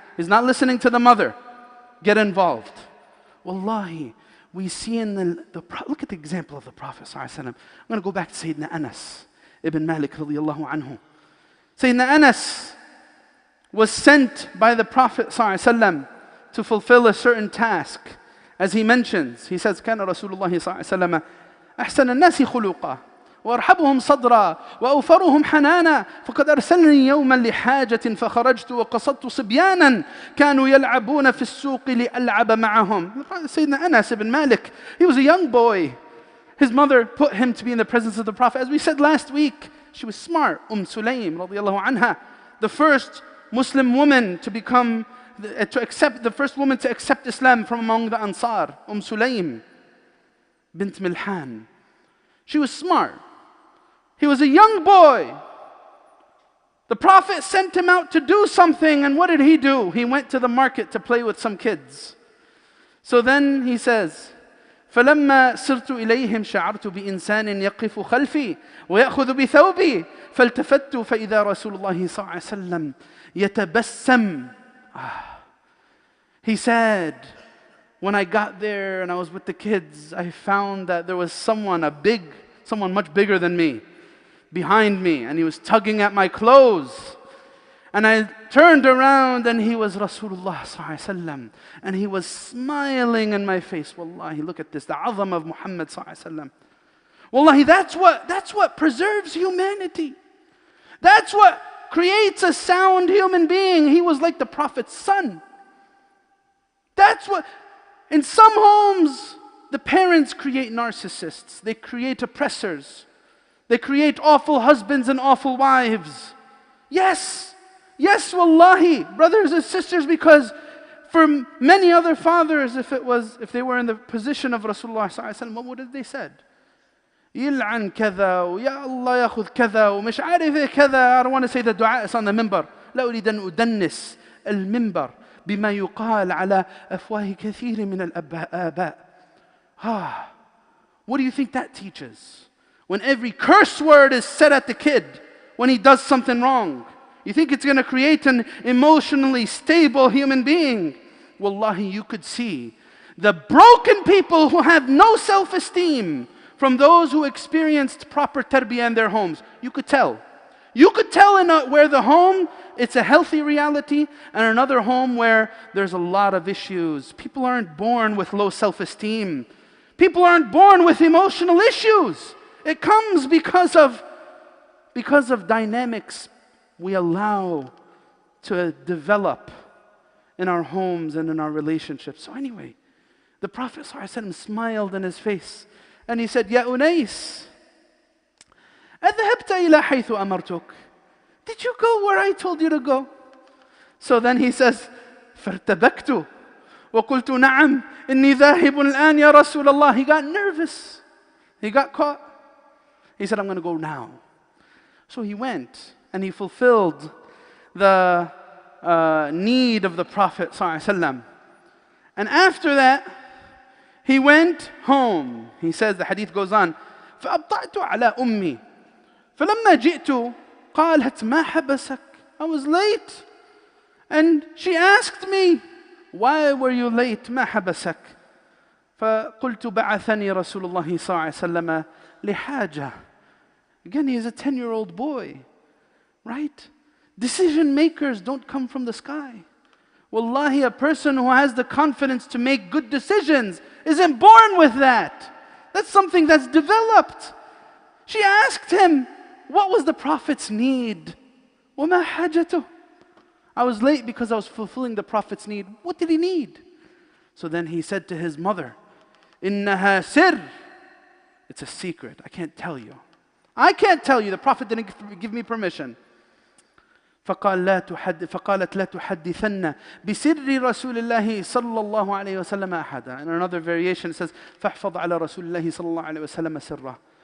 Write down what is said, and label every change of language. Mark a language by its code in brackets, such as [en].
[en] He's not listening to the mother. Get involved. Wallahi, we see in look at the example of the Prophet ﷺ. I'm going to go back to Sayyidina Anas ibn Malik radiyallahu anhu. Sayyidina Anas was sent by the Prophet ﷺ to fulfill a certain task. As he mentions, he says, [ar] كان رسول الله صلى الله عليه وسلم أحسن الناس خلقا وأرحبهم صدرا وأوفرهم حنانا فقد أرسلني يوما لحاجة فخرجت وقصدت صبيانا كانوا يلعبون في السوق لألعب معهم. [en] Sayyidina Anas ibn Malik, he was a young boy. His mother put him to be in the presence of the Prophet. As we said last week, she was smart. Sulaym radiyallahu anha, the first Muslim woman the first woman to accept Islam from among the Ansar, Sulaym bint Milhan. She was smart. He was a young boy. The Prophet sent him out to do something, and what did he do? He went to the market to play with some kids. So then he says, [ar] فلما صرت إليهم شعرت بإنسان يقف خلفي ويأخذ بثوبي فالتفت فإذا رسول الله صلى الله عليه وسلم يتبسم. [en] He said, when I got there and I was with the kids, I found that there was someone much bigger than me, behind me, and he was tugging at my clothes. And I turned around and he was Rasulullah sallallahu alaihi wasallam, and he was smiling in my face. Wallahi, look at this, the azam of Muhammad sallallahu alaihi wasallam. Wallahi, that's what preserves humanity. That's what creates a sound human being. He was like the Prophet's son. That's what, in some homes, the parents create narcissists. They create oppressors. They create awful husbands and awful wives. Yes, wallahi, brothers and sisters, because for many other fathers, if they were in the position of Rasulullah sallallahu alaihi wasallam, what would have they said? [ar] يلعن كذا ويا الله ياخذ كذا ومش عارف كذا. [en] I don't want to say the dua is on the minbar. [ar] لا أريد أن أدنس المنبر بما يقال على أفواه كثير من الآباء. [en] What do you think that teaches? When every curse word is said at the kid when he does something wrong, you think it's going to create an emotionally stable human being? Wallahi, you could see the broken people who have no self-esteem from those who experienced proper tarbiyah in their homes. You could tell. You could tell where the home, it's a healthy reality, and another home where there's a lot of issues. People aren't born with low self-esteem. People aren't born with emotional issues. It comes because of dynamics we allow to develop in our homes and in our relationships. So anyway, the Prophet ﷺ smiled in his face and he said, Ya Unais, [ar] أذهبت إلى حيث أمرتك? [en] Did you go where I told you to go? So then he says, [ar] فارتبكت وقلت نعم إني ذاهب الآن يا رسول الله. [en] He got nervous. He got caught. He said, I'm going to go now. So he went and he fulfilled the need of the Prophet ﷺ. And after that, he went home. He says, the hadith goes on, [ar] فأبطأت على أمي فلما جئت قالت ما حبسك. [en] I was late. And she asked me, Why were you late? [ar] ما حبسك؟ فقلت بعثني رسول الله صلى الله عليه وسلم لحاجة. [en] Again, he is a 10-year-old boy, right? Decision makers don't come from the sky. Wallahi, a person who has the confidence to make good decisions isn't born with that. That's something that's developed. She asked him, what was the Prophet's need? [ar] وَمَا حَاجَتُهُ? [en] I was late because I was fulfilling the Prophet's need. What did he need? So then he said to his mother, [ar] إِنَّهَا سِرٌّ. [en] It's a secret. I can't tell you. I can't tell you. The Prophet didn't give me permission. [ar] فقالت لا تحدثن بسر رسول الله صلى الله عليه وسلم أحدا. [en] In another variation it says [ar] فاحفظ على رسول الله صلى الله عليه وسلم سره.